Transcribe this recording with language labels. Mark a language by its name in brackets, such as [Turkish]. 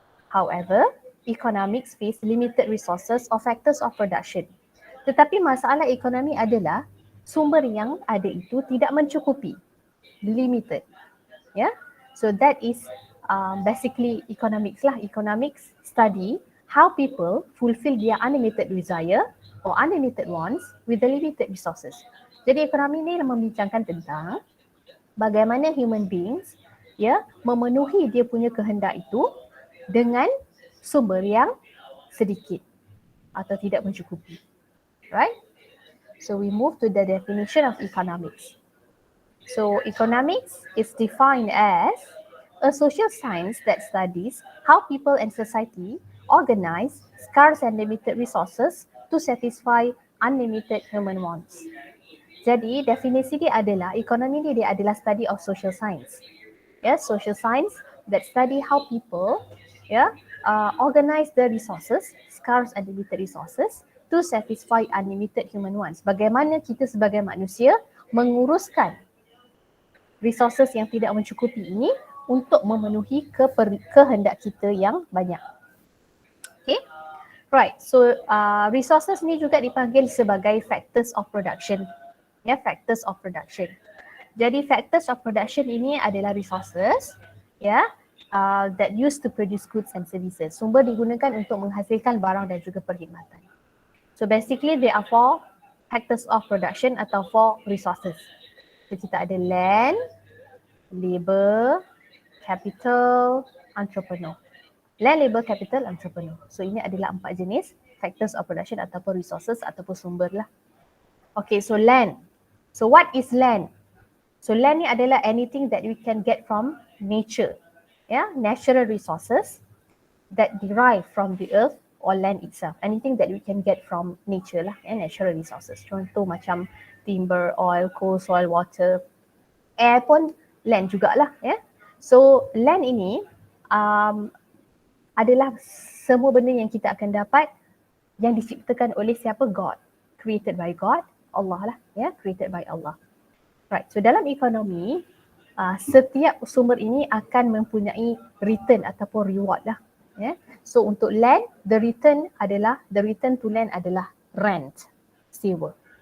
[English] However, economics face limited resources or factors of production. [Malay] Tetapi masalah ekonomi adalah sumber yang ada itu tidak mencukupi, limited. [English] Yeah, so that is basically economics lah. Economics study how people fulfill their unlimited desire or unlimited wants with the limited resources. [Malay] Jadi ekonomi ni membincangkan tentang bagaimana human beings memenuhi dia punya kehendak itu dengan sumber yang sedikit atau tidak mencukupi. [English] Right? So we move to the definition of economics. So economics is defined as a social science that studies how people and society organize scarce and limited resources to satisfy unlimited human wants. [Malay] Jadi definisi dia adalah, ekonomi dia adalah [English] study of social science. Social science that study how people organize the resources, scarce and limited resources to satisfy unlimited human wants. [Malay] Bagaimana kita sebagai manusia menguruskan resources yang tidak mencukupi ini untuk memenuhi kehendak kita yang banyak. [English] Okay, right. So resources [Malay] ni juga dipanggil sebagai [English] factors of production. Factors of production. Jadi factors of production [Malay] ini adalah [English] resources that used to produce goods and services. [Malay] Sumber digunakan untuk menghasilkan barang dan juga perkhidmatan. [English] So basically there are 4 factors of production atau 4 resources. So [Malay] kita ada [English] land, labor, capital, entrepreneur. Land, labor, capital, entrepreneur. So [Malay] ini adalah 4 jenis [English] factors of production [Malay] ataupun resources ataupun sumber lah. [English] Okay, so land. So what is land? So land [Malay] ni adalah [English] anything that we can get from nature. Natural resources that derive from the earth or land itself. Anything that we can get from nature lah, natural resources. [Malay] Contoh macam [English] timber, oil, coal, soil, water. [Malay] Air pun land jugalah. So land ini adalah semua benda yang kita akan dapat yang diciptakan oleh siapa? [English] God. Created by God, Allah lah. Created by Allah. [Malay] Right, so dalam ekonomi, setiap sumber ini akan mempunyai return ataupun reward lah. [English] So untuk land, the return to land adalah rent, sewa.